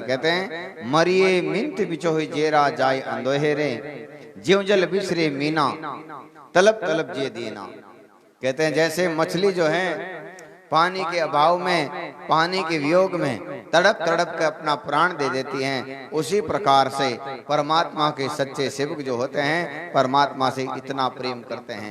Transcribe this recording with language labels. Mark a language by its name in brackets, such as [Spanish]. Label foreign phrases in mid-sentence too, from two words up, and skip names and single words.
[Hindi] कहते हैं मरिए मिंत बिचोहि जेरा जाय अंधेरे, ज्यों जल बिसरे मीना, तलब तलब जे दीना। कहते हैं जैसे मछली जो है पानी के अभाव में, पानी के वियोग में तड़प तड़प के अपना प्राण दे देती हैं, उसी प्रकार से परमात्मा के सच्चे सेवक जो होते हैं परमात्मा से इतना प्रेम करते हैं।